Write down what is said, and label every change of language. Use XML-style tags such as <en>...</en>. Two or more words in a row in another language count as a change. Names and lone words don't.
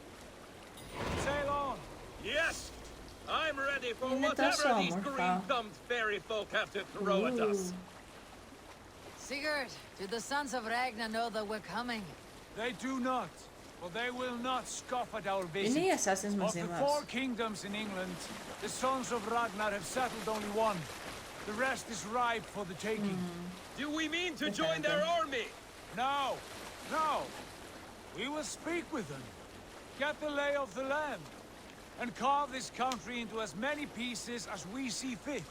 <en>Sail on. Yes, I'm ready for whatever these green-thumbed fairy folk have to throw at us. Sigurd, do the sons of Ragnar know that we're coming? They do not. But they will not scoff at our visit.</en> <el>Είναι οι assassins μαζί</el> <en>Of the</en> <el>μας.</el> <en>4 kingdoms in England, the sons of Ragnar have settled only one. The rest is ripe for the taking. Do we mean to join their army? No, no. We will speak with them, get the lay of the land, and carve this country into as many pieces as we see fit.</en>